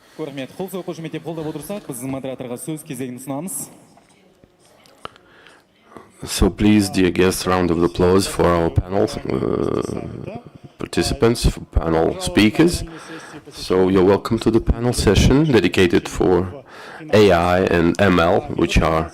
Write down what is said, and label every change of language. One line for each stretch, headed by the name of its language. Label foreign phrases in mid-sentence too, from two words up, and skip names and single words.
Kazakh: Рахмет. Қол соғып қошеметтеп қолдап отырсақ, біз модераторға сөз кезегін ұсынамыз.
English: So please, dear guests, round of applause for our panel participants, for panel speakers. So you're welcome to the panel session dedicated for AI and ML, which are...